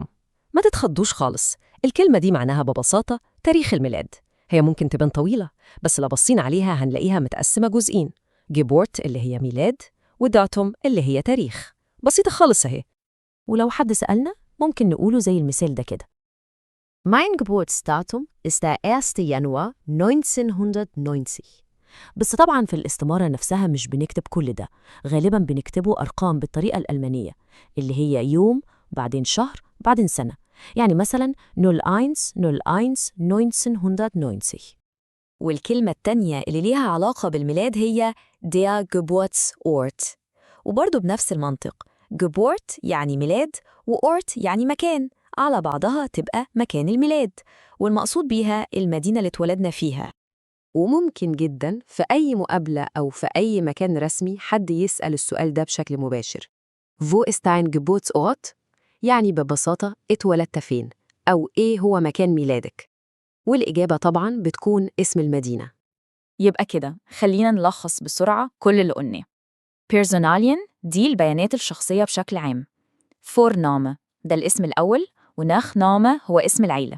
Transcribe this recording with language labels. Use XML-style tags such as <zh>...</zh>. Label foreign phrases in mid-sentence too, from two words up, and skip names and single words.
<ar>ما تتخضوش خالص، الكلمة دي معناها ببساطة تاريخ الميلاد. هي ممكن تبان طويلة، بس لو بصينا عليها هنلاقيها متقسمة جزئين: Geburt اللي هي ميلاد، وداتوم اللي هي تاريخ. بسيطة خالص أهي. ولو حد سألنا ممكن نقوله زي المثال ده كده:</ar> <de>Mein Geburtsdatum ist der 1. Januar 1990.</de> <ar>بس طبعاً في الاستمارة نفسها مش بنكتب كل ده، غالباً بنكتبه أرقام بالطريقة الألمانية، اللي هي يوم بعدين شهر بعدين سنة. يعني مثلاً 01/01/1990. والكلمة التانية اللي ليها علاقة بالميلاد هي</ar> <de>der Geburtsort،</de> <ar>وبرضه بنفس المنطق. Geburt يعني ميلاد، وort يعني مكان، على بعضها تبقى مكان الميلاد، والمقصود بيها المدينة اللي اتولدنا فيها. وممكن جدا في أي مقابلة أو في أي مكان رسمي حد يسأل السؤال ده بشكل مباشر:</ar> <de>Wo ist dein Geburtsort؟</de> <ar>يعني ببساطة اتولدت فين؟ أو إيه هو مكان ميلادك؟ والإجابة طبعاً بتكون اسم المدينة. يبقى كده خلينا نلخص بسرعة كل اللي قلناه. Personalien دي البيانات الشخصية بشكل عام. Vorname ده الاسم الأول، ونخنامة هو اسم العيلة.</ar>